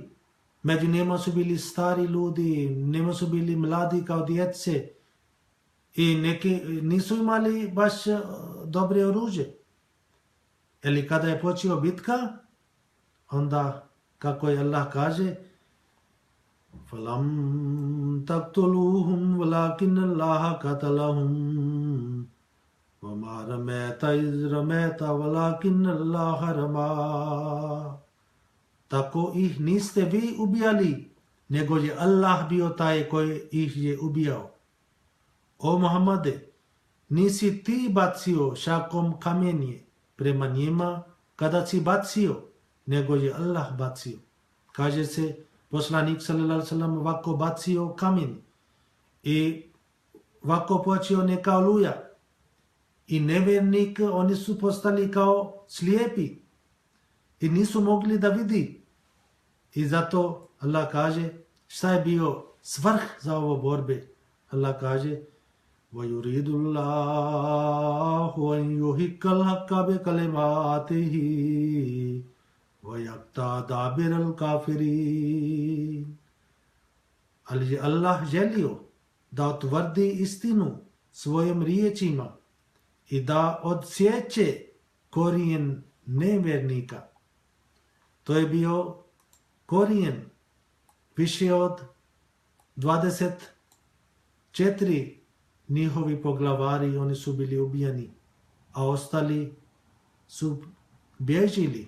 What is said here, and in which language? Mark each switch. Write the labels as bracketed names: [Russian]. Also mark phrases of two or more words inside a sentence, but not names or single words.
[Bosnian] Među njima su bili stari ljudi, njima su bili mladi kao djece, i neki nisu imali baš dobre oružje. Ali kada je počeo bitka, onda, kako je Allah kaže, [Arabic] فَلَمْ تَقْتُلُوهُمْ وَلَكِنَّ اللَّهَ قَتَلَهُمْ وَمَا رَمَيْتَ إِذْ رَمَيْتَ وَلَكِنَّ اللَّهَ رَمَى. [Bosnian] Tako ih niste vi ubijali, nego je Allah bio taj koji ih je ubijao. O Muhammade, nisi ti bacio šakom kamenje prema njima kada si bacio, nego je Allah bacio. Kaže se, poslanik [Arabic] صلى الله عليه وسلم [Bosnian] ovako bacio kamen, i ovako počeo neka oluja. I nevjernik, oni su postali kao slijepi i nisu mogli da vidi. I zato Allah kaže, šta je bio svrh za ovo borbe? Allah kaže, [Arabic] وَيُرِيدُ اللَّهُ أَنْ يُحِقَّ الْحَقَّ بِكَلِمَاتِهِ وَيَقْطَعَ دَابِرَ الْكَافِرِينَ. [Bosnian] Ali je Allah želio da utvrdi istinu svojim riječima i da odsjeće korijen nevjernika. To je bio korijen više od 24 njihovi poglavari, oni su bili ubijani, a ostali su bježili.